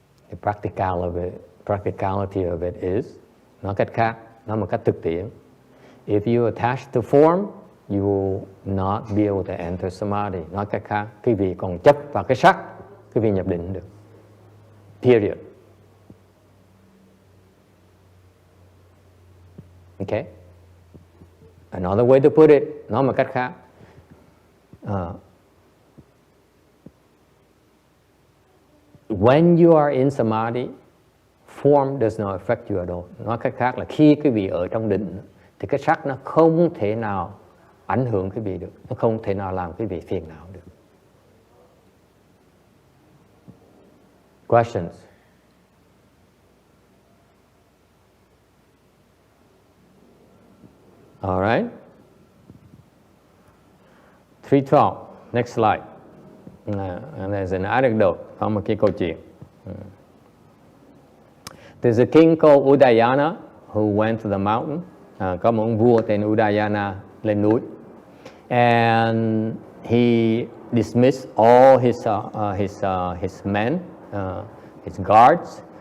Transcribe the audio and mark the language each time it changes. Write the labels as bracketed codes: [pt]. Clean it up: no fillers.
[en] The practicality of it is, [vi] nói cách khác, nói một cách thực tiễn. [en] If you attach to form, you will not be able to enter samadhi. [vi] Nói cách khác, quý vị còn chấp vào cái sắc, quý vị nhập định được. Period. [en] Okay? Another way to put it, [vi] nói một cách khác. [en] When you are in samadhi, form does not affect you at all. [vi] Nói cách khác là khi quý vị ở trong định thì cái sắc nó không thể nào ảnh hưởng quý vị được, nó không thể nào làm quý vị phiền não được. [en] Questions? All right. 312. Next slide. And there's an anecdote. [vi] Có một cái câu chuyện. [en] There's a king called Udayana who went to the mountain. [vi] Có một ông vua tên Udayana lên núi. [en] And he dismissed all his men, his guards.